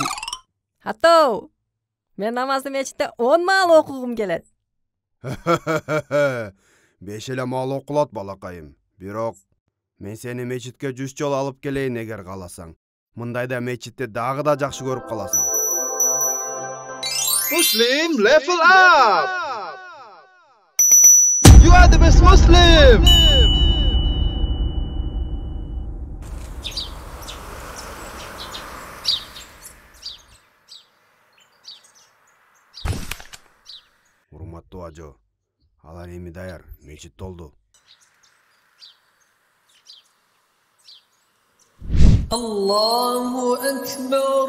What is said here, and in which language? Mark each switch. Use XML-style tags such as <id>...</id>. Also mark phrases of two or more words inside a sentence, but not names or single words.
<ky>Хаттоо. Мен намазды мечитте 10 маал окугум келет. 5 эле маал окулат балакайым. Бирок мен сени мечитке 100 жолу алып келейин эгер кааласаң. Мындайда мечитте дагы да жакшы көрүп каласың.</ky> <en>Muslim, level up! You are the best Muslim!</en> <ky>Урматтуу ажо, алар эми даяр, мечит толду.</ky> <ar>Allahu Akbar.</ar>